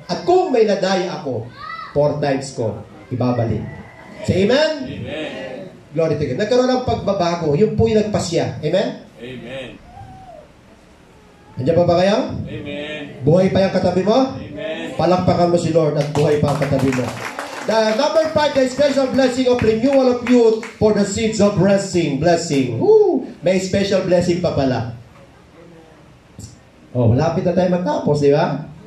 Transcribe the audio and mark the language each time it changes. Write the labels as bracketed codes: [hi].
[tl] At kung may nadaya ako, 4 times ko ibabalik. [en] Say amen? Amen. Glory to God. [tl] Nagkaroon ng pagbabago. Yung po yung nagpasya. Amen? [en] Amen. [tl] Nandiyan pa ba kayo? [en] Amen. [tl] Buhay pa yung katabi mo? [en] Amen. [tl] Palakpakan mo si Lord at buhay pa ang katabi mo. [en] The number 5, the special blessing of renewal of youth for the seeds of blessing. [tl] Blessing. Woo! May special blessing pa pala. Malapit na tayo magtapos, di ba?